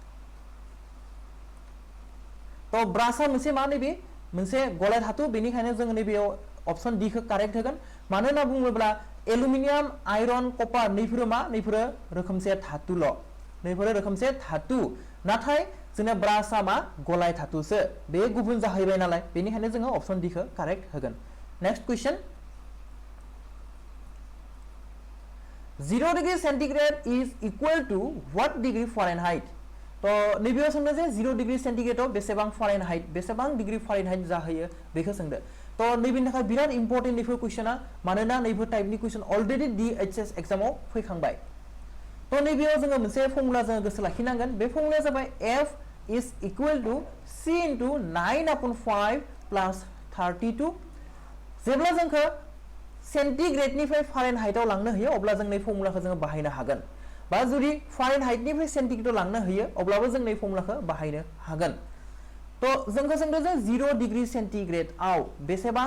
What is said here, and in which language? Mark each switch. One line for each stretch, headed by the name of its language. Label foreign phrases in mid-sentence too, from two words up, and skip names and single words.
Bodo: तो ब्रासआ मोनसे मा नैबे मोनसे गलाय धातु बेनिखायनो जों नैबेयाव
English: option D correct
Bodo: होगोन मानो होनना बुङोब्ला एलुमिनियाम आयरन कपार नैफोरो मा नैफोरो रोखोमसे धातुल नैफोरो रोखोमसे धातु नाथाय जोंना ब्रासआ मा गलाय धातुसो बे गुबुन जाहैबाय नालाय बेनिखायनो जोङो
English: option D correct
Bodo: होगोन
English: next question 0 degree centigrade is equal to what degree Fahrenheit
Bodo: तो नैबेयाव सोंदों जे 0 डिग्री सेंटीग्रेडआव बेसेबां फारेनहाइट बेसेबां
English: degree Fahrenheit
Bodo: जाहैयो बेखौ सोंदों तो नैबेनि थाखाय बिराद इम्पोर्टेन्ट नैफोर क्वेश्चना मानोना नैफोर टाइपनि क्वेश्चन अलरेडी DHS एग्जामाव फैखांबाय तो नैबेयाव जोङो मोनसे फर्मुला जोङो गोसो लाखिनांगोन बे फर्मुलाया जाबाय
English: F is equal to C into 9/5 plus
Bodo: 32 जेब्ला जोंखौ सेन्टिग्रेडनिफ्राय फारेनहाइटआव लांनो होयो अब्ला जों नै फर्मुलाखौ जोङो बाहायनो हागोन बा जुदि फारेनहाइटनिफ्राय सेन्टिग्रेडआव लांनो होयो अब्लाबो जों नै फर्मुलाखौ बाहायनो हागोन तो जोंखौ सोंदों जे 0 डिग्री सेन्टिग्रेडआव बेसेबां